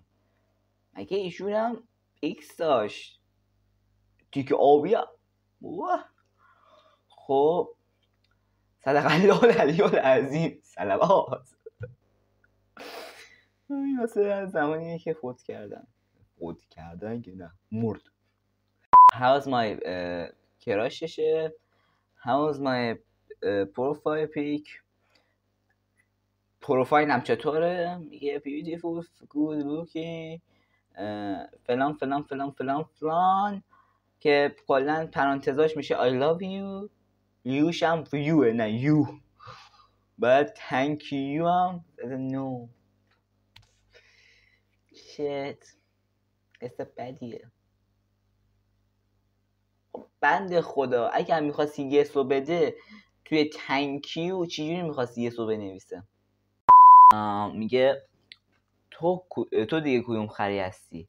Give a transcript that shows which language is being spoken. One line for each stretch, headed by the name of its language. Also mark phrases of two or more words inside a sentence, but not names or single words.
Persian: مگه ایشون هم ایکس داشت؟ تیک آبی هم.
Arabic: خب صدق الله العلی العظیم.
Persian: صلوات. این واسه از زمانیه که فوت کردن که نه، مرد.
English: How's my کراششه. How's my profile pic.
Persian: پروفایلم چطوره؟ میگه
English: beautiful good looking
Persian: فلان فلان فلان فلان فلان، که کلا پرانتزاش میشه
English: I love you.
Persian: یوش هم you نه you. بعد
English: thank you
Persian: هم
English: no shit
Persian: قصه بدیه. بند خدا اگر میخواستی یسو بده توی تنکیو چجوری میخواستی یسو بنویسه؟ میگه تو دیگه کدوم خری هستی؟